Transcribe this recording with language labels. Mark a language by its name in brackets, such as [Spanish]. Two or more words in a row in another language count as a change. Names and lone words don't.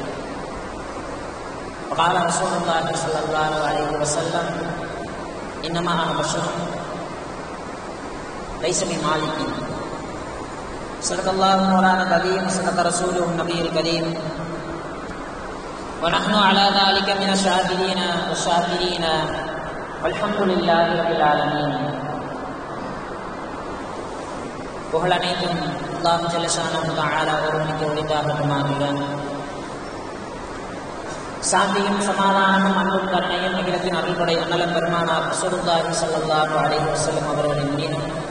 [Arabic] وقال رسول الله صلى الله عليه وسلم: إنما أنا بشر ليس بمالك. صدق الله مولانا العظيم وصدق رسوله النبي الكريم، ونحن على ذلك من الشاهدين والشاكرين والحمد لله رب العالمين. [Tamil] புகழ் அனைத்தும் [Arabic] الله جل شأنه تعالى [Tamil] ஒருவனுக்கு உரித்தாகட்டுமாக. சாந்தியும் சமாதானமும் அன்பும் கருணையும் நிகழ்த்தின் அருள்படை அண்ணலம் பெருமானார் [Arabic] رسول الله صلى الله عليه وسلم [Tamil] அவர்களின் மீதும்,